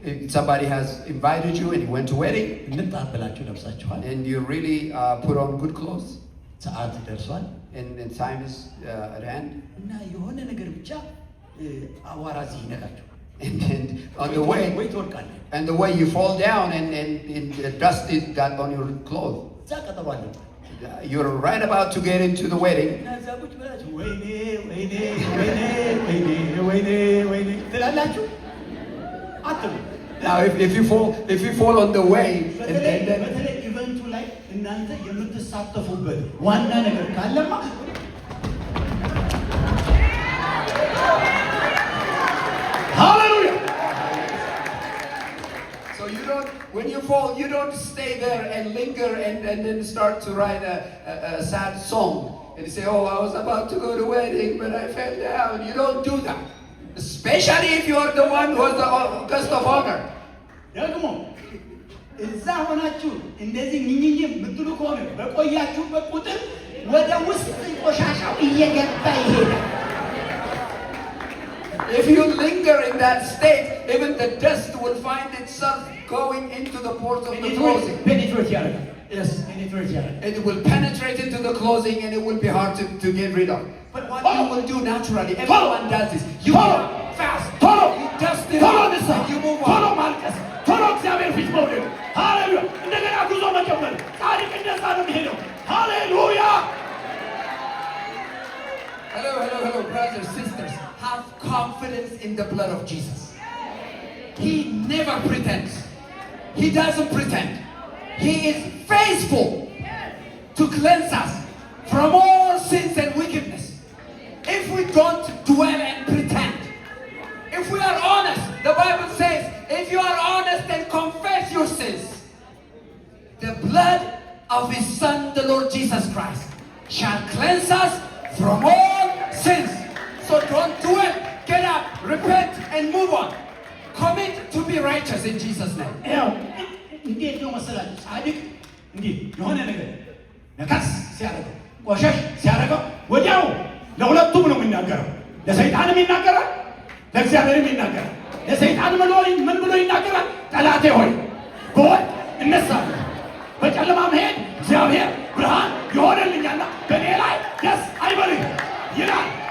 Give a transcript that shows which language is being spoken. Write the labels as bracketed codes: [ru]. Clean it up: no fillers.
[en] if somebody has invited you and you went to a wedding, [am] እንጣብላችሁ ለብሳችኋል። [en] and you really put on good clothes, [am] ሰዓት ደርሷል [en] and time is at hand, [am] እና የሆነ ነገር ብቻ አዋራ እዚህ ይነካችሁ [en] and on the way, [am] ወይ ትወድቃለህ። [en] and the way you fall down and dust is got on your clothes. [am] እዛ ቀጠሮ አለ። [en] You're right about to get into the wedding. [am] እና እዛ ቁጭ ብላችሁ ወይኔ ወይኔ ወይኔ ወይኔ ወይኔ ወይኔ ትላላችሁ። አትሉ። [en] Now if you fall on the way, and then [am] በተለይ ኢቨንቱ ላይ እናንተ የምትሳተፉበት ዋና ነገር ካለማ ሃሌሉያ። [en] So when you fall, you don't stay there and linger and then start to write a sad song and say, oh, I was about to go to wedding, but I fell down. You don't do that. Especially if you are the one who has the guest of honor. [am] ደግሞ እዛ ሆናችሁ እንደዚህ ኝኝኝ ምትሉ ከሆነ በቆያችሁበት ቁጥር ወደ ውስጥ ቆሻሻው እየገባ ይሄዳል። [en] If you linger in that state, even the dust will find itself going into the pores of the clothing. [am] Penetrate ያደርጋል። Yes, penetrate ያደርጋል። [en] It will penetrate into the clothing and it will be hard to get rid of. But what you will do naturally, everyone does this. You fast, you dust it out, and you move on. [am] ማልቀስ ቶሎ እግዚአብሔር ፊት መውደድ ሃሌሉያ እንደገና ጉዞ መጀመር ጻድቅ እንደዛ ነው የሚሄደው ሃሌሉያ [en] Hello, brothers, sisters. Have confidence in the blood of Jesus. He never pretends. He doesn't pretend. He is faithful to cleanse us from all sins and wickedness. If we don't dwell and pretend, if we are honest, the Bible says, if you are honest and confess your sins, the blood of His Son, the Lord Jesus Christ, shall cleanse us from all sins. So don't do it. Get up, repent, and move on. Commit to be righteous in Jesus' name. [am] ያው እንዴት ነው መሰላችሁ ጻድቅ እንዴ የሆነ ነገር ነካስ ሲያደርገው ቆሸሽ ሲያደርገው ወዲያው ለሁለቱም ነው የሚናገረው ለሰይጣንም ይናገራል ለእግዚአብሔርም ይናገራል ለሰይጣን ምን ብሎ ይናገራል ጠላቴ ሆይ በወድ እነሳለሁ በጨለማ መሄድ እግዚአብሔር ብርሃን ይሆንልኛልና በእኔ ላይ ደስ አይበልህ ይላል